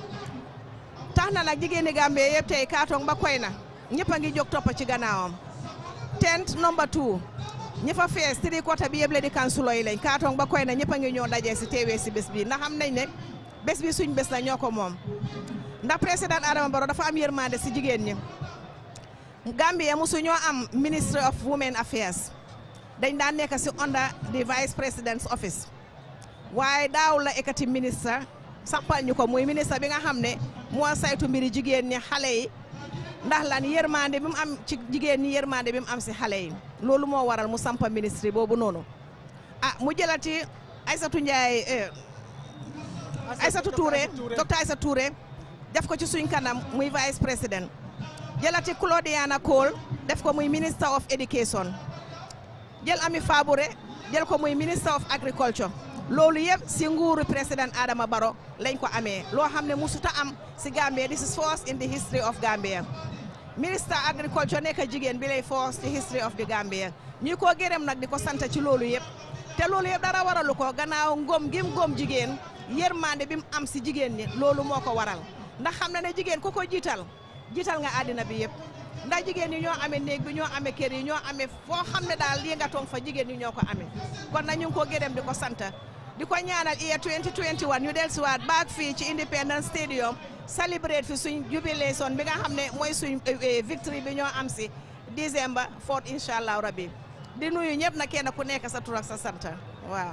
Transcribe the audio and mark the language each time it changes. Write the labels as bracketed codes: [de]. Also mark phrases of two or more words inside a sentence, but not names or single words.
[wo] tax na nag jigéeni Gambia yëpp tey kaatong ba koy na ñëpp a ngi jóg topp ci gannaawam tent number 2 ñi fa fees 3/4 bi yëpp Lady Councilor yi lañ kaatong ba koy na ñëpp a ngi ñoo dajee si teewee si bés bi ndax xam nañ ne bés bi suñ bés la ñoo ko moom ndax président Adama Barrow dafa am yërmande si jigéen ñi Gambia musu ñoo am Ministry of Women Affairs dañ daan nekk si [en] under the Vice President's office [wo] waaye daaw la ekati ministre sampal ñu ko muy ministre bi nga xam ne moo saytu mbiri jigéen ñi xale yi ndax lan yërmande bi mu am ci jigéen ñi yërmande bi mu am si xale yi loolu moo waral mu sampa ministre boobu noonu mu jëlati Aïssatou Ndiaye Aïssatou Touré docteur Aïssatou Touré def ko ci suñ kanam muy Vice President jëlati Claudiana Cole def ko muy [en] Minister of Education [wo] jël Ami Fabouré jël ko muy [en] Minister of Agriculture [wo] loolu yëpp si nguuru président Adama Barrow lañ ko amee loo xam ne musuta am si Gambia [en] this is first in the history of Gambia Minister Agriculture [wo] nekk jigéen bi lay first ci [en] history of the Gambia [wo] ñi ko gërëm nag di ko sant ci loolu yëpp te loolu yëpp dara waralu ko gannaaw ngom gim ngom jigéen yërmande bi mu am si jigéen ñi loolu moo ko waral ndax xam na ne jigéen ku ko jiital nga àddina bi yëpp ndax jigéen ñi ñoo amee néeg bi ñoo amee kër yi ñoo amee foo xam ne daal lii nga toog fa jigéen ñi ñoo ko amee kon nag ñu ngi ko gërëm di ko sant di ko ñaanal year 2021 ñu dellusiwaat baak fii ci Independence Stadium celebrate fi suñ jubilation bi nga xam ne mooy suñ victory bi ñoo am si December 4 [ar] إن شاء الله ربي [wo] di nuyu ñëpp na kenn ku nekk sa tur ak sa sant waaw.